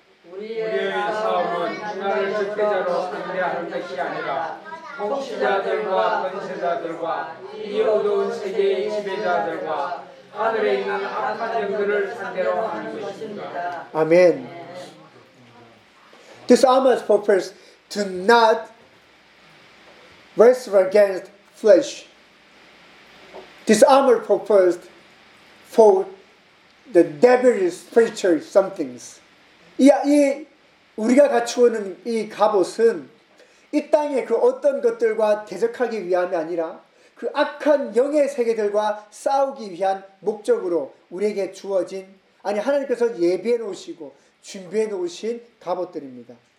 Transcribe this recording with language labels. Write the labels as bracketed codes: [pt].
[ko] 우리의 싸움은 주나를 적대자로 상대하는 것이 아니라 통치자들과 권세자들과 이 어두운 세계의 지배자들과 하늘에 있는 악한 영들을 상대로 하는 것입니다. 아멘. [en] This armor's purpose to not wrestle against flesh. This armor purpose for the devil's spiritual somethings. [ko] 이 우리가 갖추고 있는 이 갑옷은 이 땅의 그 어떤 것들과 대적하기 위함이 아니라 그 악한 영의 세계들과 싸우기 위한 목적으로 우리에게 주어진 아니 하나님께서 예비해 놓으시고 준비해 놓으신 갑옷들입니다.